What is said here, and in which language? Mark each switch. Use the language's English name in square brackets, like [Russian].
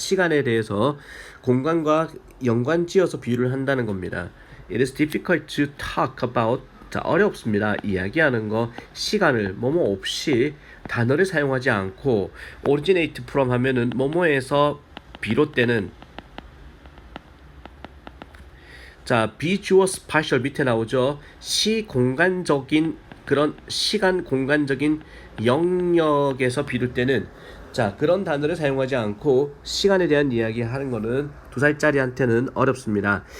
[Korean] 시간에 대해서 공간과 연관지어서 비유를 한다는 겁니다. [English] It is difficult to talk about. [Korean] 어렵습니다. 이야기하는 거 시간을 뭐뭐 없이 단어를 사용하지 않고 [English] originate from [Korean] 하면은 뭐뭐에서 비롯되는 [English] visual spatial [Korean] 밑에 나오죠. 시공간적인 그런 시간 공간적인 영역에서 비롯되는 그런 단어를 사용하지 않고 시간에 대한 이야기 하는 거는 2살짜리한테는 어렵습니다.